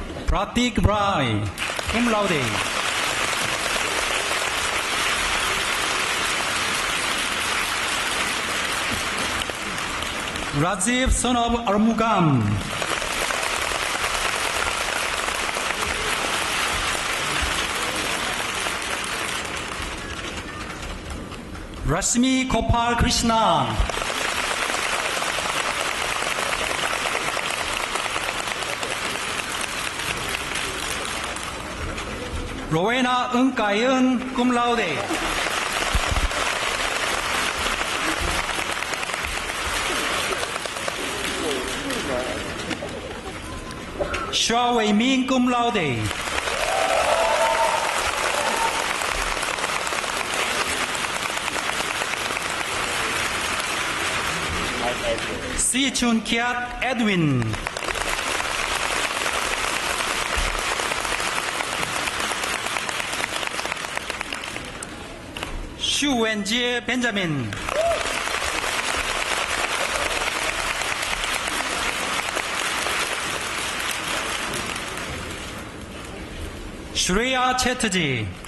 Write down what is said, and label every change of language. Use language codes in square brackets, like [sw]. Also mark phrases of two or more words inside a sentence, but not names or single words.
[en] Pratik Brai, [la] cum laude. [en] Rajiv, son of Armugam. Rashmi Gopal Krishna. Rowena Ng Kai Eun, [la] cum laude. [en] Shua Wei Min, [la] cum laude. [en] Si Chun Kiat Edwin. Xu Wenjie Benjamin. Shreya Chatterjee.